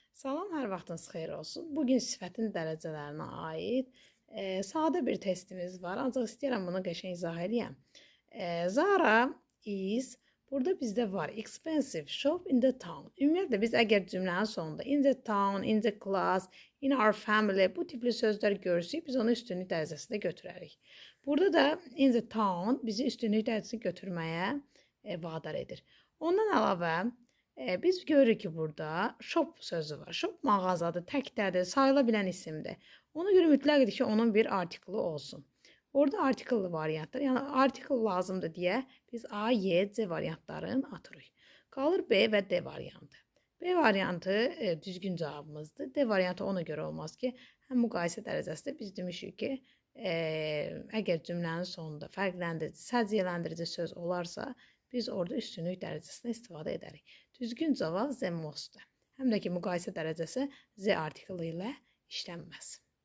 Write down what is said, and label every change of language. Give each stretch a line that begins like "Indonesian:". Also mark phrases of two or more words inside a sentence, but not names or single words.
Azerbaijani: Salam, hər vaxtınız xeyir olsun. Bugün sifətin dərəcələrinə aid sadə bir testimiz var. Ancaq istəyirəm bunu qəşəng izah edeyim.
English: Zara is
Azerbaijani: burada bizdə var
English: expensive shop in the town.
Azerbaijani: Ümumiyyətlə biz əgər cümlənin sonunda
English: in the town, in the class, in our family
Azerbaijani: bu tipli sözlər görsək biz onu üstünlük dərəcəsində götürərik. Burada da
English: in the town
Azerbaijani: bizi üstünlük dərəcəsində götürməyə vadar edir. Ondan əlavə biz görürük ki, burada shop sözü var. Shop mağazadır, təkdədir, sayıla bilən isimdir. Ona görə mütləqdir ki, onun bir artiklı olsun. Orada artikelli variantdır. Yəni artikel lazımdır deyə biz A, Y, C variantlarını atırıq. Qalır B və D variantı. B variantı düzgün cavabımızdır. D variantı ona görə olmaz ki, həm müqayisə dərəcəsində biz demişik ki, əgər cümlənin sonunda fərqləndirici, səciyyələndirici söz olarsa, biz orada üstünlük dərəcəsində istifadə edərik. Düzgün cavab
English: the most-
Azerbaijani: dur. Həm də ki, müqayisə dərəcəsi the artiklı ilə işlənməz.